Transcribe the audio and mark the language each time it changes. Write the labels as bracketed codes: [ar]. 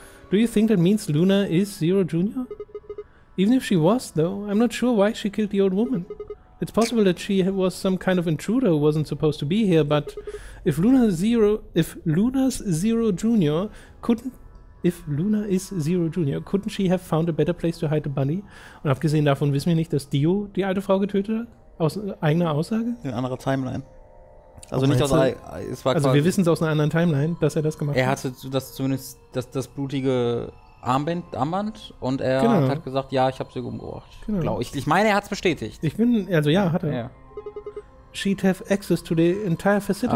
[en] Do you think that means Luna is Zero Jr.? Even if she was, though, I'm not sure why she killed the old woman. It's possible that she was some kind of intruder who wasn't supposed to be here, but if Luna is Zero Jr., couldn't she have found a better place to hide the body? [de] Und abgesehen davon wissen wir nicht, dass Dio die alte Frau getötet hat? Aus eigener Aussage? In anderer Timeline. Also nicht aus es war Also wir wissen es aus einer anderen Timeline, dass er das gemacht hat. Er hatte zumindest das blutige Armband und er Genau. hat gesagt, ja, ich habe sie umgebracht. Genau. Ich meine, er hat es bestätigt. Also ja, hat er. Ja. [en] She'd have access to the entire facility.